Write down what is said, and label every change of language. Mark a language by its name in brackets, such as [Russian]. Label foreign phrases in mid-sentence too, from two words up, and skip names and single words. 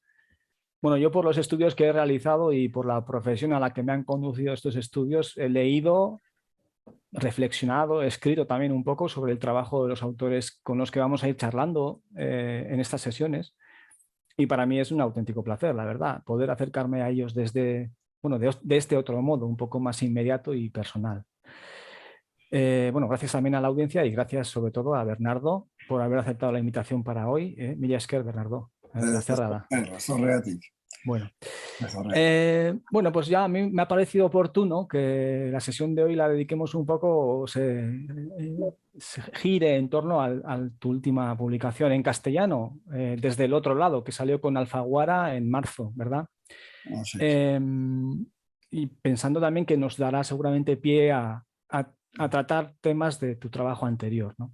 [Spanish] Bueno, yo por los estudios que he realizado y por la profesión a la que me han conducido estos estudios, he leído, reflexionado, escrito también un poco sobre el trabajo de los autores con los que vamos a ir charlando en estas sesiones. Y para mí es un auténtico placer, la verdad, poder acercarme a ellos desde, bueno, de este otro modo, un poco más inmediato y personal. Bueno, gracias también a la audiencia y gracias sobre todo a Bernardo por haber aceptado la invitación para hoy. [Basque] Mila esker, Bernardo. Bueno. [Spanish] Bueno, pues ya a mí me ha parecido oportuno que la sesión de hoy la dediquemos un poco, se gire en torno a tu última publicación en castellano, Desde el otro lado, que salió con Alfaguara en marzo, ¿verdad? Oh, sí. Y pensando también que nos dará seguramente pie a tratar temas de tu trabajo anterior, ¿no?